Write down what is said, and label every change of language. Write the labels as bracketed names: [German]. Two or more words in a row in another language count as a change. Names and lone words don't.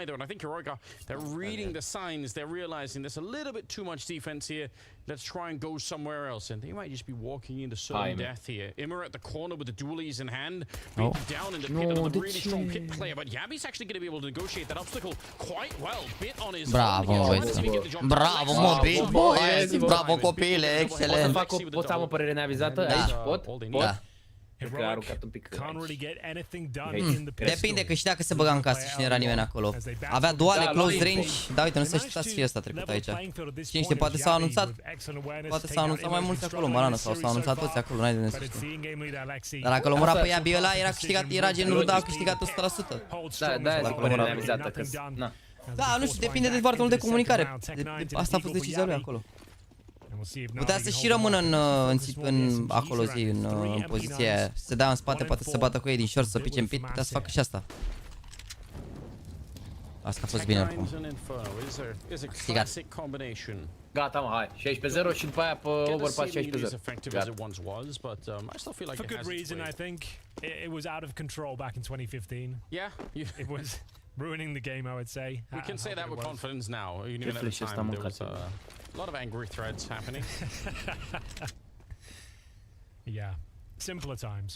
[English] And I think Heroic, they're reading the signs. They're realizing there's a little bit too much defense here. Let's try and go somewhere else. And they might just be walking into certain death here. Immer at the corner with the dualies in hand, being down in the pit, another really strong pit player. But Yabi's actually going to be able to negotiate that obstacle quite well. Bit on his own. [Romanian] Bravo, mă, bit boys! Bravo, copile, excelent! Pot să am o părere neavizată aici? Pot? Da. Cred că a aruncat un pic Depinde că și dacă se băga în casă și nu era nimeni acolo. Avea duale, [English] close range, [Romanian] dar uite, nu se știa să fie ăsta trecut aici. Cine știe, poate s-au anunțat mai mulți acolo în banană sau s-au anunțat toți acolo, n-ai de nesuștit. Dar dacă l-o mura pe Yabi ăla, era câștigat, era genul Ruda a câștigat 100%. Da, e părere neavizată, că... Da, nu știu, depinde de foarte mult de comunicare. Asta a fost decizia lui acolo. Putea să și rămână în acolo zi, în poziția aia. Să se dea în spate, poate să se bată cu ei din short, să pice în pit, putea să facă și asta. Asta a fost bine oricum. Câștigat. Gata, mă, hai. 16-0 și după aia pe overpass 16-0. [English] For good reason, I think. It was out of control back in 2015. Yeah. It was ruining the game, I would say. We can say that with confidence now. Even at the time, there was a lot of angry threads happening. Yeah, simpler times.